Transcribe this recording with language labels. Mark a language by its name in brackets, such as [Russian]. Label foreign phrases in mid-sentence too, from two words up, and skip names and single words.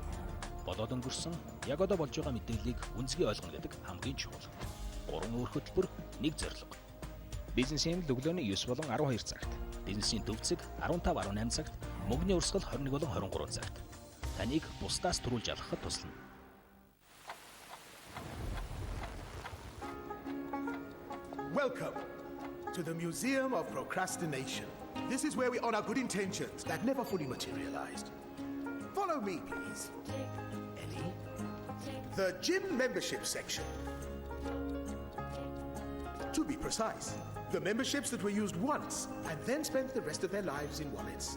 [Mongolian] Болоод өнгөрсөн, яг одоо болж байгаа мэдээллийг үнцгий ойлгоно гэдэг хамгийн чухал. 3 өөр хөтөлбөр, 1 зорилго. Бизнесийн өглөөний 9 болон 12 цагт, бизнесийн төвцөг 15-18 цагт, мөнгөний урсгал 21 болон 23 цагт. Таныг бусдаас түрүүлж алхахад туслана. [English] Welcome to the Museum of Procrastination. This is where we honor good intentions that never fully materialized. Follow me, please. Ellie. The gym membership section. To be precise, the memberships that were used once and then spent the rest of their lives in wallets.